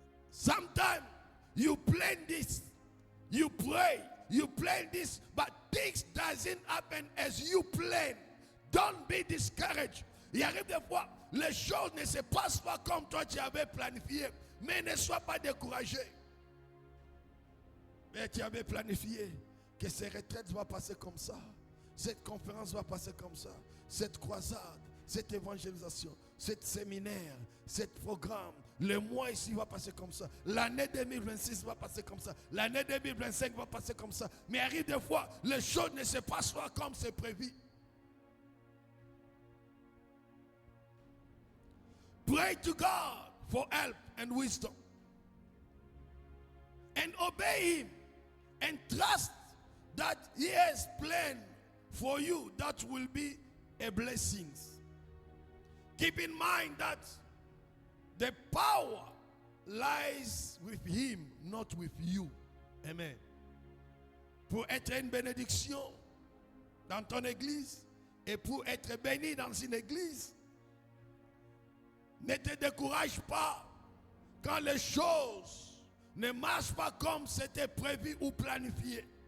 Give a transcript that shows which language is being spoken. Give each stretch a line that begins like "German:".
English: Sometimes you plan this, you pray, you plan this, but things doesn't happen as you plan. Don't be discouraged.
French: Il arrive des fois, les choses ne se passent pas comme toi tu avais planifié, mais ne sois pas découragé. Mais tu avais planifié que ces retraites vont passer comme ça, cette conférence va passer comme ça, cette croisade, cette évangélisation, cet séminaire, cet programme, le mois ici va passer comme ça, l'année 2026 va passer comme ça, l'année 2025 va passer comme ça. Mais arrive des fois, les choses ne se passent pas comme c'est prévu.
English: Pray to God for help and wisdom. And obey Him. And trust that He has planned for you that will be a blessing. Keep in mind that the power lies with Him, not with you. Amen.
French: Pour être une bénédiction dans ton église et pour être béni dans une église, ne te décourage pas quand les choses ne marchent pas comme c'était prévu ou planifié.